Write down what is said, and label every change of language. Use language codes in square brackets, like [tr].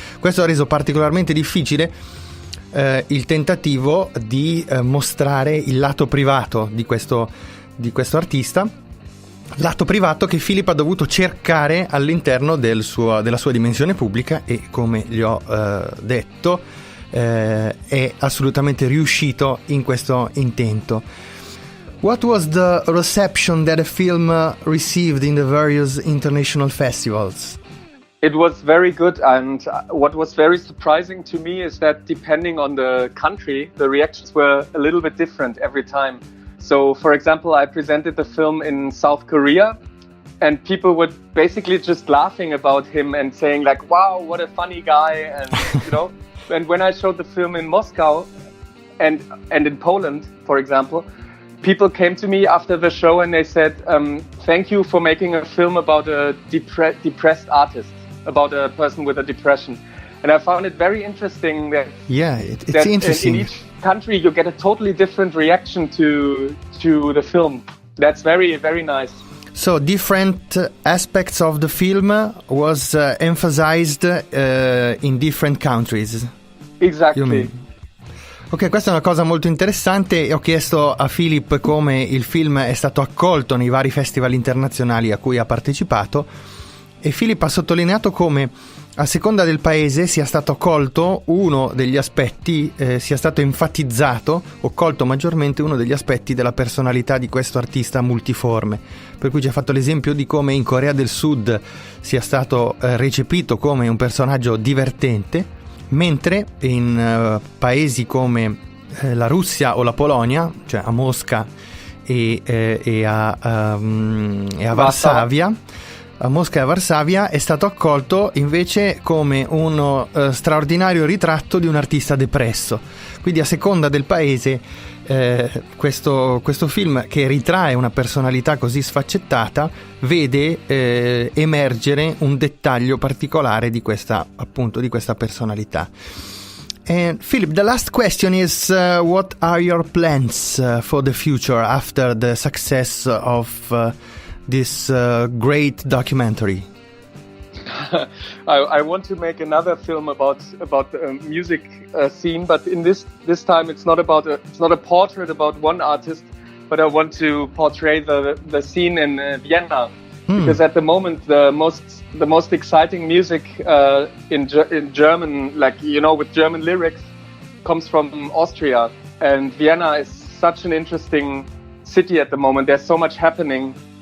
[it] Questo ha reso particolarmente difficile il tentativo di mostrare il lato privato di questo artista, lato privato che Philipp ha dovuto cercare all'interno della sua dimensione pubblica, e come gli ho detto è assolutamente riuscito in questo intento. [en] What was the reception that the film received in the various international festivals? It was very good, and what was very surprising to me is that depending on the country, the reactions were a little bit different every time. So, for example, I presented the film in South Korea, and people were basically just laughing about him and saying like, wow, what a funny guy, and and when I showed the film in Moscow and in Poland, for example, people came to me after the show and they said, thank you for making a film about a depressed artist, about a person with a depression. And I found it very interesting that it's interesting. In each country you get a totally different reaction to the film. That's very, very nice. So different aspects of the film was emphasized in different countries. Exactly. [it] Ok, questa è una cosa molto interessante, e ho chiesto a Philipp come il film è stato accolto nei vari festival internazionali a cui ha partecipato, e Philipp ha sottolineato come a seconda del paese sia stato colto uno degli aspetti, sia stato enfatizzato o colto maggiormente uno degli aspetti della personalità di questo artista multiforme. Per cui ci ha fatto l'esempio di come in Corea del Sud sia stato recepito come un personaggio divertente, mentre in paesi come la Russia o la Polonia, cioè a Mosca e a Varsavia, a Mosca e a Varsavia, è stato accolto invece come uno straordinario ritratto di un artista depresso. Quindi a seconda del paese questo film che ritrae una personalità così sfaccettata vede emergere un dettaglio particolare di questa personalità. [en] And Philipp, the last question is what are your plans for the future after the success of this great documentary? I want to make another film about the music scene, but in this time it's not a portrait about one artist, but I want to portray the scene in Vienna, because at the moment the most exciting music in German, like with German lyrics, comes from Austria, and Vienna is such an interesting city at the moment. There's so much happening